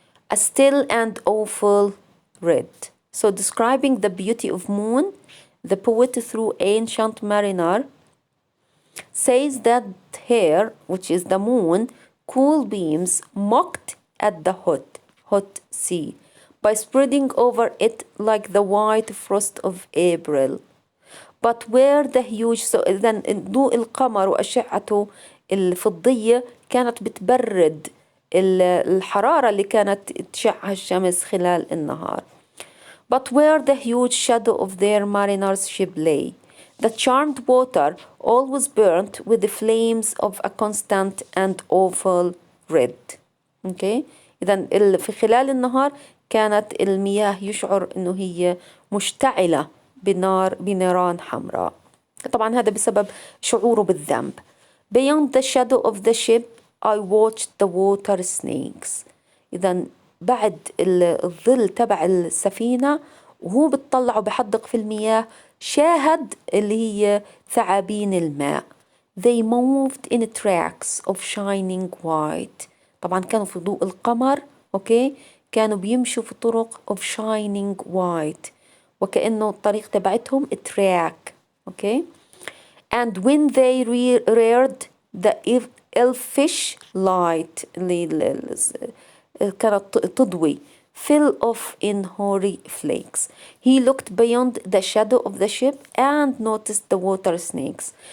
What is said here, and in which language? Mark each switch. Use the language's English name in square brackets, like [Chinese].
[English] A still and awful red. So describing the beauty of moon, the poet through Ancient Mariner says that here, which is the moon, cool beams mocked at the hot sea by spreading over it like the white frost of April. But where the huge so [Arabic] إذن ضوء القمر وأشعته الفضية كانت بتبرد الحرارة اللي كانت تشعها الشمس خلال النهار. [English] But where the huge shadow of their mariner's ship lay, the charmed water always burnt with the flames of a constant and awful red. Okay? [Arabic] إذن في خلال النهار كانت المياه يشعر إنه هي مشتعلة بنيران حمراء. طبعا هذا بسبب شعوره بالذنب. [English] Beyond the shadow of the ship I watched the water snakes. [Arabic] إذا بعد الظل تبع السفينة وهو بتطلع وبحدق في المياه شاهد اللي هي ثعابين الماء. [English] They moved in tracks of shining white. [Arabic] طبعا كانوا في ضوء القمر. أوكي، كانوا بيمشوا في طرق [English] of shining white، [Arabic] وكأنه الطريق تبعتهم track. أوكي. [English] And when they reared the elfish light [Arabic] اللي كانت تضوي [English] fell off in hoary flakes. He looked beyond the shadow of the ship and noticed the water snakes.